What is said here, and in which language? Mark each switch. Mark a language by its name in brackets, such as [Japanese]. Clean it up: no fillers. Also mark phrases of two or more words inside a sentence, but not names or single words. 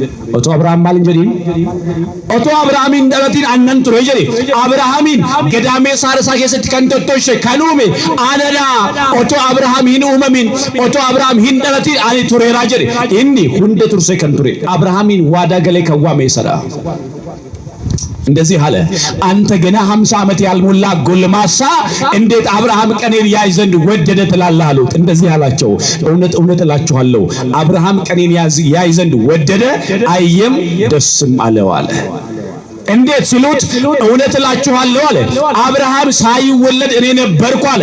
[Oromo] Oto Abrahaam maal hin jedhin? Oto Abrahaam hin dhalatin ani nan ture jedhe. Abrahaamin gadaamee saarsaa keessatti kan tottoshe kan uume anadha. Oto Abrahaam hin uumamin, oto Abrahaam hin dhalatin ani tureera jedhe. Inni hunda turse kan ture. Abrahaamin waadaa galee kan waame isadha. [Amharic] እንደዚህ አለ አንተ ገና 50 ዓመት ያልሞላ ጎልማሳ እንዴት አብርሃም ቀኔን ያይ ዘንድ ወደደ ትላለህ አሉት። እንደዚህ አላቸው እውነት እላችኋለሁ አብርሃም ቀኔን ያይ ዘንድ ወደደ አየም ደስም አለው አለ። እንዴት ሲሉት እውነት እላችኋለሁ አለ አብርሃም ሳይወለድ እኔ ነበርኩ አለ።